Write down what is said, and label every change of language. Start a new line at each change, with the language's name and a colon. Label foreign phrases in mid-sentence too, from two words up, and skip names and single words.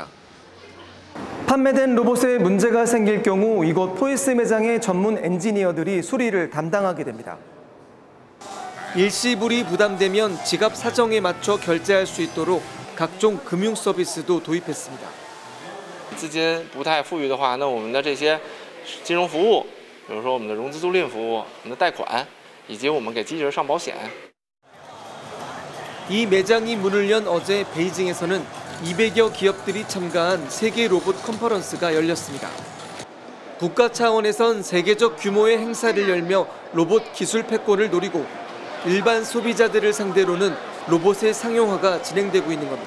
Korean: 판매된 로봇에 문제가 생길 경우 이곳 포이스 매장의 전문 엔지니어들이 수리를 담당하게 됩니다. 일시불이 부담되면 지갑 사정에 맞춰 결제할 수 있도록 각종 금융 서비스도 도입했습니다.
Chinese: 资金不太富裕的话，那我们的这些金融服务，比如说我们的融资租赁服务、我们的贷款，以及我们给机器人上保险。
Korean: 이 매장이 문을 연 어제 베이징에서는 200여 기업들이 참가한 세계 로봇 컨퍼런스가 열렸습니다. 국가 차원에선 세계적 규모의 행사를 열며 로봇 기술 패권을 노리고 일반 소비자들을 상대로는 로봇의 상용화가 진행되고 있는 겁니다.